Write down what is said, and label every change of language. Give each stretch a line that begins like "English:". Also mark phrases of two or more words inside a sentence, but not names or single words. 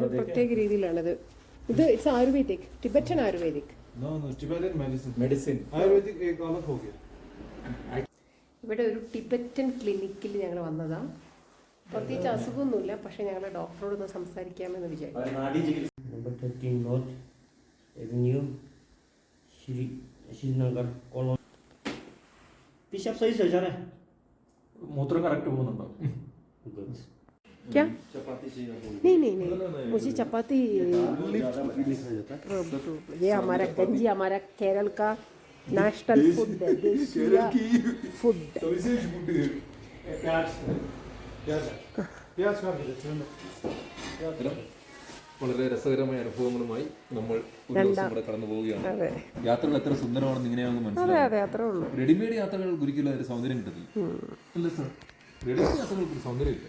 Malayalam: പ്രത്യേക രീതിയിലാണിത്. ഇത്
English: it's Ayurvedic, Tibetan Ayurvedic.
Malayalam: ഇവിടെ ഒരു ടിബറ്റൻ ക്ലിനിക്കിൽ ഞങ്ങൾ വന്നതാണ്. പ്രത്യേകിച്ച് അസുഖമൊന്നുമില്ല, പക്ഷെ ഞങ്ങൾ ഡോക്ടറോട് ഒന്ന് സംസാരിക്കാമെന്ന് വിചാരിച്ചു.
Hindi: नंबर 13 नॉर्थ एवेन्यू श्रीनगर कॉलोनी। पेशाब सही से जा रहा है?
Malayalam: മൂത്രം കറക്റ്റ് പോകുന്നുണ്ടോ?
Hindi: क्या? चपाती से नहीं मुझे चपाती। ये हमारा गंजी हमारा केरल का
English: national food
Hindi: है, देशीय फूड।
Malayalam: വളരെ രസകരമായ അനുഭവങ്ങളുമായി നമ്മൾ ഒരു ദിവസം കൂടെ കടന്നു പോവുകയാണ്. യാത്രകൾ എത്ര സുന്ദരമാണെന്ന് ഇങ്ങനെയാണെന്ന് മനസ്സിലാവും. റെഡിമെയ്ഡ് യാത്രകൾ ഒരിക്കലും അതിന്റെ സൗന്ദര്യം കിട്ടില്ല. അല്ല സർ, റെഡിമെയ്ഡ് യാത്രകൾക്ക് സൗന്ദര്യം ഇല്ല.